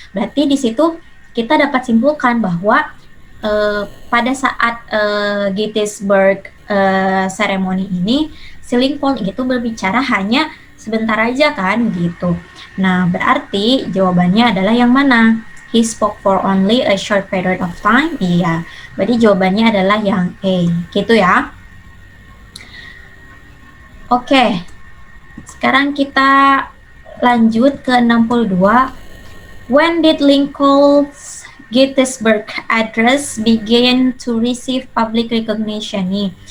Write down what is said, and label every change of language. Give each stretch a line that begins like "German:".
Indonesian: Berarti di situ kita dapat simpulkan bahwa pada saat Gettysburg ceremony ini si Lincoln itu berbicara hanya sebentar aja kan gitu. Nah, berarti jawabannya adalah yang mana?
English: He spoke for only a short period of time.
Indonesian: Iya, berarti jawabannya adalah yang A, gitu ya. Oke, sekarang kita lanjut ke 62.
English: When did Lincoln's Gettysburg Address began to receive public recognition nih?